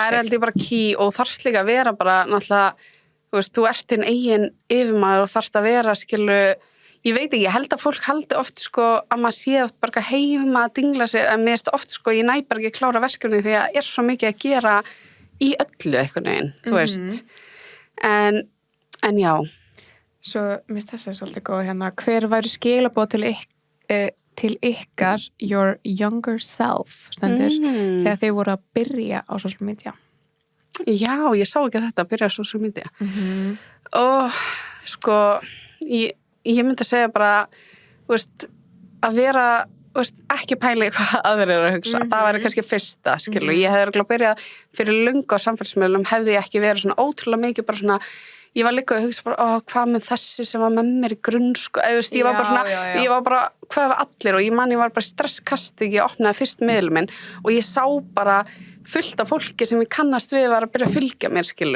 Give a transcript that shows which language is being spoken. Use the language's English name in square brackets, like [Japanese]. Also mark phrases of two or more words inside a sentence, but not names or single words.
[Icelandic] Það held ég bara key og þarfst líka að vera bara náttúrulega, þú veist, þú ert þinn eigin yfirmaður og þarfst að vera skilu, ég veit ekki, ég held að fólk haldi oft sko að maður sé oft bara heima að dingla sér, en mér erst oft sko ég næ bara ekki klára verkefni því að svo mikið að gera í öllu einhvern veginn, þú veist. En já. Svo, mér finnst þessi svolítið góð hérna, hver væri skilaboð til ykkar [English] your younger self [Icelandic] stendur þegar þið voru að byrja á [English] social media? [Icelandic] Já, ég sá ekki þetta að byrja á [English] social media [Icelandic] og sko ég myndi að segja bara veist, að vera veist, ekki pæli hvað aðrir eru að hugsa það væri kannski fyrsta, skilu ég hefði að byrja fyrir löngu á samfélagsmiðlum hefði ég ekki verið svona ótrúlega mikið bara svona ég var líka að hugsa bara, hvað með þessi sem var með mér í grunnskóla, ég var bara svona, ég var bara, hvað var allir og ég var bara stresskasti, ég opnaði fyrst miðlum minn og ég sá bara fullt af fólki sem ég kannast við var að byrja að fylgja mér, skilu.